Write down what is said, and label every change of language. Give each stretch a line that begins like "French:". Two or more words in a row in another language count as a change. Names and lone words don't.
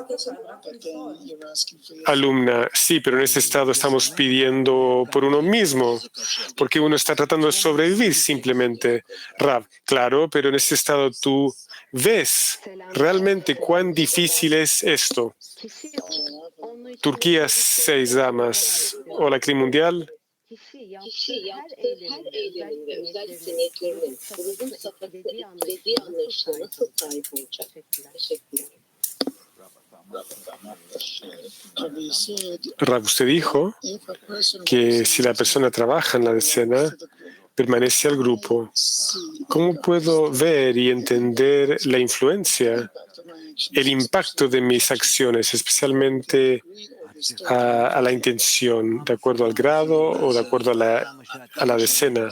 Spanish: Alumna, sí, pero en ese estado estamos pidiendo por uno mismo, porque uno está tratando de sobrevivir simplemente. Rav, claro, pero en ese estado tú ves realmente cuán difícil es esto. Turquía 6 damas. Hola, CRI Mundial.
Turkish: Kişi yaptığı her eyleminde özellikle niyetlerinin grubun safhasını etkilediği anlayışa nasıl sahip olacak? Teşekkürler.
Spanish: Rav, usted dijo que si la persona trabaja en la decena, permanece al grupo. ¿Cómo puedo ver y entender la influencia, el impacto de mis acciones, especialmente a la intención, de acuerdo al grado o de acuerdo a la decena?